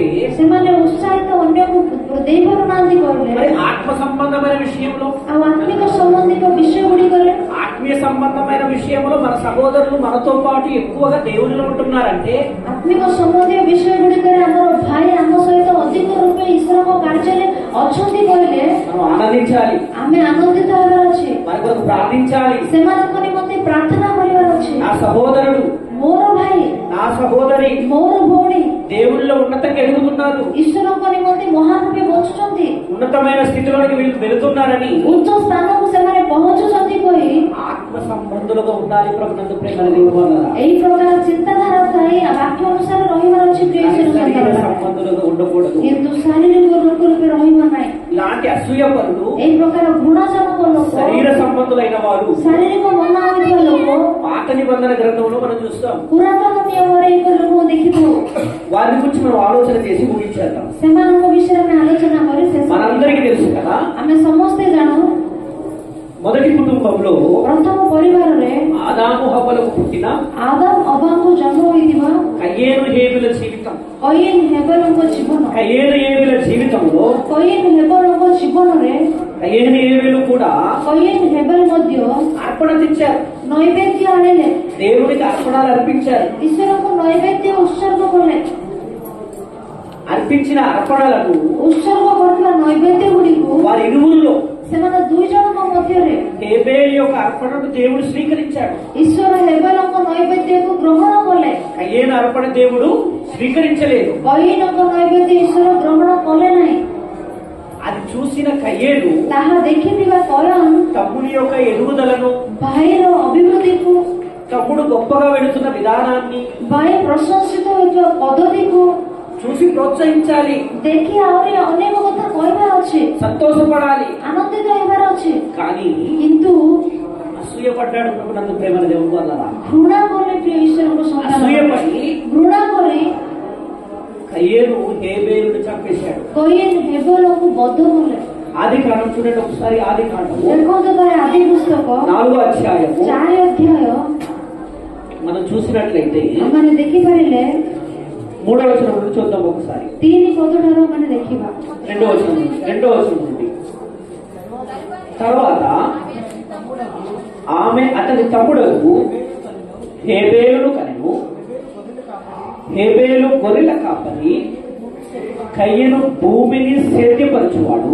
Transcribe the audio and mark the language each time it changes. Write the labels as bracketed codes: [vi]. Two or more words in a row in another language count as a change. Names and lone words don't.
[or] ସେମାନେ ଉତ୍ସାହିତ ଅନ୍ୟକୁ ଦେଇପାରୁନାହାନ୍ତି କହିଲେ [te] మరి ఆత్మ సంబంధమైన విషయంలో, [or] ଆଉ ଆତ୍ମିକ ସମ୍ବନ୍ଧିକ ବିଷୟ ଗୁଡିକରେ, [te] ఆత్మీయ సంబంధమైన విషయంలో మన సహోదరులు మనతో పాటు ఎక్కువగా దేవునిలో ఉంటున్నారంటే [or] ଆତ୍ମିକ ସମ୍ବନ୍ଧୀୟ ବିଷୟ ଗୁଡିକରେ ଆମର ଭାଇ ଆମ ସହିତ ଅଧିକ ରୂପେ ଈଶ୍ୱରଙ୍କ କାର୍ଯ୍ୟରେ ଅଛନ୍ତି କହିଲେ [te] మనం ఆనందించాలి, [or] ଆମେ ଆନନ୍ଦିତ ହେବାର ଅଛି, [te] మన కొరకు ప్రార్థించాలి. [or] ସେମାନଙ୍କ ନିମନ୍ତେ ପ୍ରାର୍ଥନା କରିବାର ଅଛି। [te] నా సహోదరుడు, [or] ମୋର ଭାଇ, [te] నా సహోదరి [or] ମୋର ଭଉଣୀ [te] దేవునిలో ఉన్నతంగా ఎదుగుతున్నారు, [or] ଈଶ୍ୱରଙ୍କ ନିମନ୍ତେ ମହାନ ରୂପେ ବଞ୍ଚୁଛନ୍ତି, [te] ఉన్నతమైన స్థితిలోకి వెళుతున్నారని [or] ଉଚ୍ଚ ସ୍ଥାନକୁ ସେମାନେ ପହଞ୍ଚୁଛନ୍ତି କହି [te] ఆత్మ సంబంధులుగా ఉండాలి ప్రభునందు ప్రేమని దేవుని వల్ల. [or] ଏହି ପ୍ରକାର ଚିନ୍ତାଧାରା ଥାଇ ବାକ୍ୟ ଅନୁସାରେ ରହିବାର ଅଛି ପ୍ରିୟ ଈଶ୍ୱର [te] శరీర [or] ସନ୍ତାନ। [te] సంబంధులుగా ఉండకూడదు. [or] କିନ୍ତୁ ଶାରୀରିକ ଲୋକ ରୂପେ ରହିବ ନାହିଁ। [te] ఇలాంటి అసూయపరులు [or] ଏହି ପ୍ରକାର ଘୃଣାଜନକ ଲୋକ, [te] శరీర సంబంధులైన వారు [or] ଶାରୀରିକ ମନ ହୋଇଥିବା ଲୋକ [te] పాత నిబంధన గ్రంథంలో మనం చూస్తాం. [or] ପୁରାତନ ନିୟମରେ ଏପରି ଲୋକଙ୍କୁ ଦେଖିଥାଉ। [te] వారి గురించి మనం ఆలోచన చేసి ముగించేద్దాం. [or] ସେମାନଙ୍କ ବିଷୟରେ ଆମେ ଆଲୋଚନା କରି ଶେଷ କରିବା। [te] మనందరికీ తెలుసు కదా, [or] ଆମେ ସମସ୍ତେ ଜାଣୁ [te] మొదటి కుటుంబంలో [or] ପ୍ରଥମ ପରିବାରରେ [te] ఆదాము హవ్వలకు పుట్టిన [or] ଆଦମ ଅବାଙ୍କୁ ଜନ୍ମ ହୋଇଥିବା [te] కయ్యేను హేబెల జీవితం, [or] କୟିନ ହେବେଲଙ୍କ ଜୀବନ, [te] కయ్యేను హేబెల జీవితంలో [or] କୟିନ ହେବେଲଙ୍କ ଜୀବନରେ [te] కయ్యేను హేబెలు కూడా [or] କୟିନ ହେବେଲ ମଧ୍ୟ [te] అర్పణ తెచ్చారు, [or] ନୈବେଦ୍ୟ ଆଣିଲେ, [te] దేవునికి అర్పణాలు అర్పించారు. [or] ଈଶ୍ୱରଙ୍କୁ ନୈବେଦ୍ୟ ଉତ୍ସର୍ଗ କଲେ। [te] అర్పించిన అర్పణలను [or] ଉତ୍ସର୍ଗ କରୁଥିବା ନୈବେଦ୍ୟ ଗୁଡ଼ିକୁ [te] వారి ఇరువురిలో [or] ସେମାନେ ଦୁଇ ଜଣଙ୍କ ମଧ୍ୟରେ [te] హేబెల్ యొక్క అర్పణను దేవుడు స్వీకరించాడు, [or] ଈଶ୍ୱର ହେବେଲଙ୍କ ନୈବେଦ୍ୟକୁ ଗ୍ରହଣ କଲେ। [te] కయ్యేను అర్పణ దేవుడు స్వీకరించలేదు. [or] କୟିନଙ୍କ ନୈବେଦ୍ୟ ଈଶ୍ୱର ଗ୍ରହଣ କଲେ ନାହିଁ। [te] అది చూసిన కయ్యేను [or] ତାହା ଦେଖିଥିବା କୟନ [te] తమ్ముడి యొక్క ఎదుగుదలను, [or] ଭାଇର ଅଭିବୃଦ୍ଧିକୁ, [te] తమ్ముడు గొప్పగా వెళుతున్న విధానాన్ని [or] ଭାଇ ପ୍ରଶଂସିତ ହୋଇଥିବା ପଦ୍ଧତିକୁ [te] చూసి ప్రోత్సహించాలి, [or] ଦେଖି ଆହୁରି ଅନେକ କଥା କହିବାର ଅଛି, [te] సంతోషపడాలి. [or] ଆନନ୍ଦିତ ହେବାର ଅଛି। [te] కానీ [or] କିନ୍ତୁ [te] అసూయపడ్డాడు ప్రభునందు ప్రేమల దేవుని వల్ల. [or] ଘୃଣା କଲେ ପ୍ରିୟ ଈଶ୍ୱରଙ୍କ ସନ୍ତାନ, [te] అసూయపడి [or] ଘୃଣା କରି [te] కయ్యేను హేబేలును చంపేశాడు. [or] କୟେନ ହେବେଲକୁ ବଧ କଲେ। [te] ఆది కాండం చూడండి ఒకసారి. ఆది కాండము [or] ଦେଖନ୍ତୁ ଥରେ ଆଦି ପୁସ୍ତକ [te] 4వ అధ్యాయము [or] 4 ଅଧ୍ୟାୟ [te] మనం చూసినట్లయితే [or] ଆମମାନେ ଦେଖିପାରିଲେ [te] 3వ వచనం నుండి చూద్దాం ఒకసారి. [or] 3 ପଦଠାରୁ ଆମେ ଦେଖିବା। [te] 2వ వచనం నుండి. తర్వాత ఆమె అతని తమ్ముడకు హేబేలును కనెను. హేబేలు గొర్రెల కాపరి, కయ్యను భూమిని సేద్యపరచువాడు.